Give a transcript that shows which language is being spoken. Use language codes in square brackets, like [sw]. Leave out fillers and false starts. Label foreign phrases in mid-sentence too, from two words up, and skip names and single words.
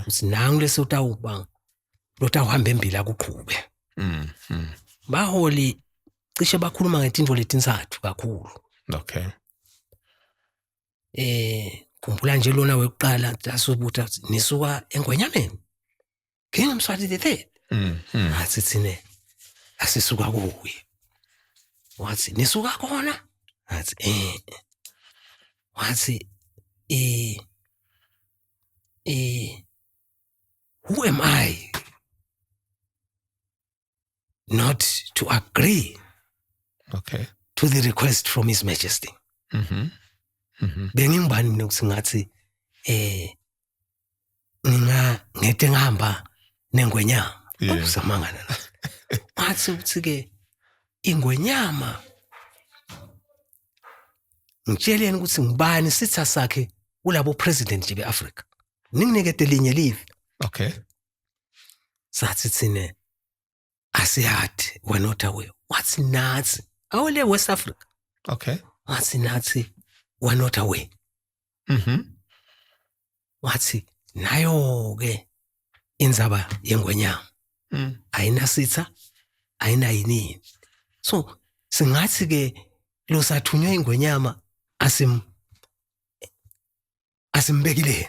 [ss] Sinangu lesotawuba lotawuhamba embili akuqhube. Baholi cishe bakhuluma ngetintfo letintsathu kakhulu. Okay. Khumbula nje lona wekuqala asubutha nisuka eNgwenyameni. King Mswati the third. Athi thine asisuka kuye. Wathi nisuka khona? Athi wathi [en] who am I not to agree to the request from His Majesty? [ss] Bengingibani mina ukuthi ngathi ngete ngihamba nengwenyama. Ukusamangana la. Wathi ukuthi ke ingwenyama ngitsheleni ukuthi ngibani sitha sakhe ulabo president nje beAfrica. Ninginikete linye live. Okay. Sathi thine asiyathi [en] we're not aware. [ss] Wathi nathi awule West Africa. Okay. Wathi nathi [en] we're not aware. [ss] Wathi nayo ke inzaba yengwenyama. Ayina sitha, ayina yini. So singathi ke lo sathunywa ingwenyama asimbekile.